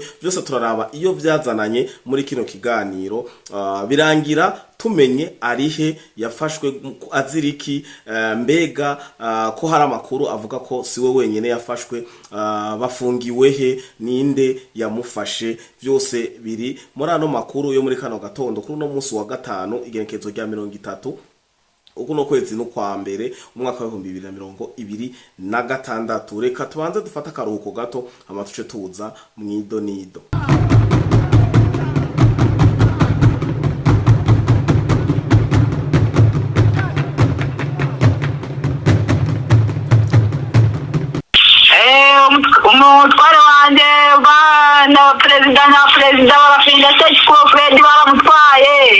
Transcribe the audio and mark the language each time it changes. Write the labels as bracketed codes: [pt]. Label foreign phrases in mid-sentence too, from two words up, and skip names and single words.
[rn] Byose turaraba iyo byazananye muri kino kiganiro, birangira tumenye arihe, yafashwe aziriki, mbega ko hari amakuru avuga ko siwe wenyene yafashwe, bafungiwe he, ninde yamufashe. Byose biri muri ano makuru yo muri kano gatondo kuri no munsi wa gatanu igenekezo rya 30 ukuno kwezi no kwa mbere umwaka wa 2026. Reka tubanze dufata akaruhuko gato amatuce tuza mwidonido. umutware wanjye na perezida Barafinda Sekikubo Fred baramutwaye.